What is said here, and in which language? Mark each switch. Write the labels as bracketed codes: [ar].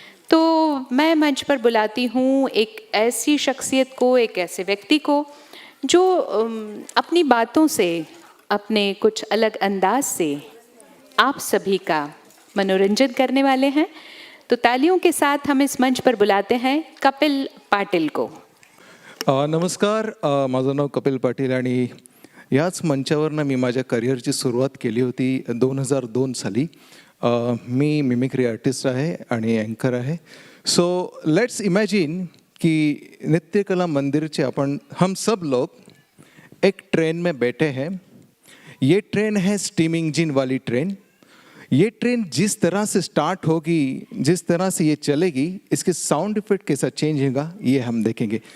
[hi] तो मैं मंच पर बुलाती हूँ एक ऐसी शख्सियत को, एक ऐसे व्यक्ति को जो अपनी बातों से, अपने कुछ अलग अंदाज से आप सभी का मनोरंजन करने वाले हैं। तो तालियों के साथ हम इस मंच पर बुलाते हैं कपिल पाटील को। [mr] नमस्कार, माझं नाव कपिल पाटील आणि याच मंचावरनं मी माझ्या करिअरची सुरुवात केली होती 2002 साली। मी मिमिक्री आर्टिस्ट आहे आणि अँकर आहे। [en] so let's imagine [hi] कि नृत्यकला मंदिर से हम सब लोग एक ट्रेन में बैठे हैं। ये ट्रेन है स्टीम इंजन वाली ट्रेन। ये ट्रेन जिस तरह से स्टार्ट होगी, जिस तरह से ये चलेगी, इसके साउंड इफेक्ट कैसा चेंज होगा ये हम देखेंगे।